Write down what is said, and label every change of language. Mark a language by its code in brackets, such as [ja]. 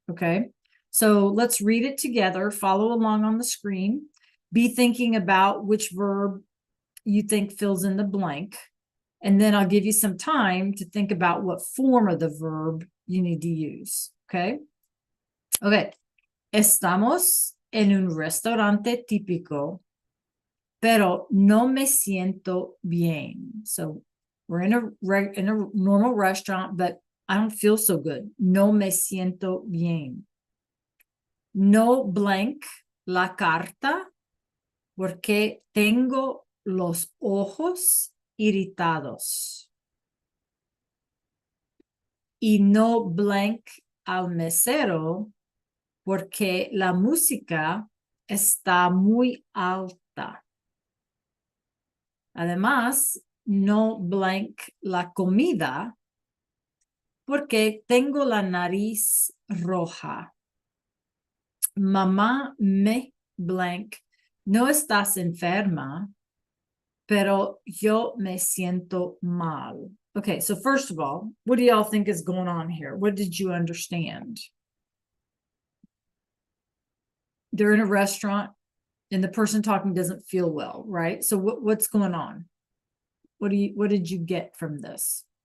[en] Okay, so let's read it together. Follow along on the screen. Be thinking about which verb you think fills in the blank, and then I'll give you some time to think about what form of the verb you need to use. Okay. [es] Estamos en un restaurante típico, pero no me siento bien. [en] So we're in a normal restaurant, but I don't feel so good. [es] No me siento bien. No blank la carta porque tengo los ojos irritados. Y no blank al mesero porque la música está muy alta. Además, no blank la comida porque tengo la nariz roja. Mamá me blank, no estás enferma, pero yo me siento mal. [en] Okay, so first of all, what do y'all think is going on here? What did you understand? They're in a restaurant and the person talking doesn't feel well, right? So what's going on? What did you get from this?